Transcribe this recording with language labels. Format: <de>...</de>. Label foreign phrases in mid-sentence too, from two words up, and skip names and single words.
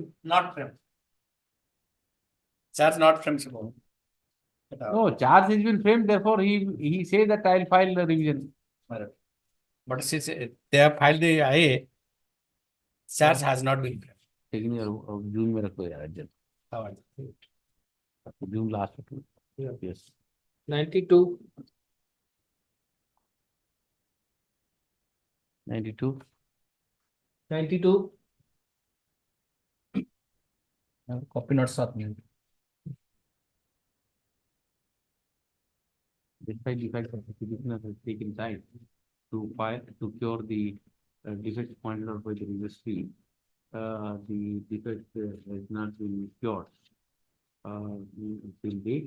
<en>Not framed. Charge not framed. No, charge has been framed. Therefore, he says that I will file the revision. But since they have filed the IA, charge has not been framed. Taking your June</en> <hi>में रखो यार अर्जेंट.</hi> <en>June last. Yes. 92. 92. 92. Copy not</en> <hi>साथ में.</hi> <en>Despite the fact that the petitioner has taken time to cure the defects pointed out by the registry, the defect has not been cured till date.</en>